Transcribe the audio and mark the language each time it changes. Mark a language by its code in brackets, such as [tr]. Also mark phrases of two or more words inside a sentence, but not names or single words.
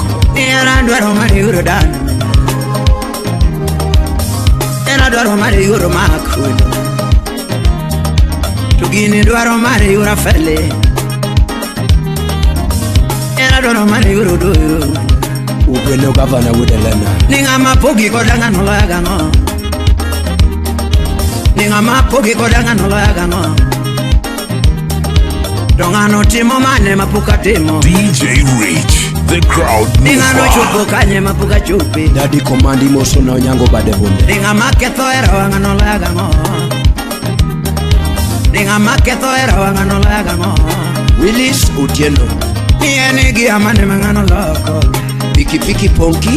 [luo] Ero dwaro mari yuro dan. Ero dwaro mari yuro makudo. Tugini dwaro mari yuro fele. Ero dwaro mari yuro do. Ugweno gavana wuod Elena. Ninga mapogi kodanga no laga no. Ninga mapogi kodanga no laga no. Dongano timo mane mapuka timo. [en] DJ Rich, the crowd [luo] Ninga no chupo mover. kanye mapuka chupi. Daddy Command imoso na onyango bade bunde. Ninga maketho era wanga no laga no. Ninga maketho era wanga no laga no. Willis Otieno. Niene gia mane mangano loko. Piki Piki Ponki.